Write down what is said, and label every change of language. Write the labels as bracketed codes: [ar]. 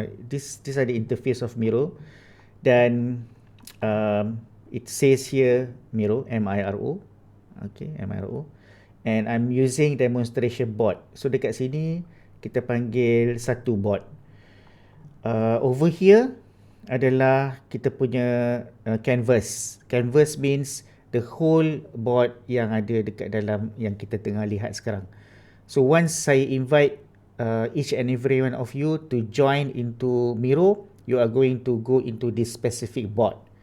[en] These are the interface of Miro dan it says here Miro, M-I-R-O. Okay, M-I-R-O. And I'm using demonstration board. [ms] So dekat sini kita panggil satu board. [en] Over here [ms] adalah kita punya canvas. [en] Canvas means the whole board [ms] yang ada dekat dalam yang kita tengah lihat sekarang. [en] So once saya invite each and every one of you to join into Miro, you are going to go into this specific board.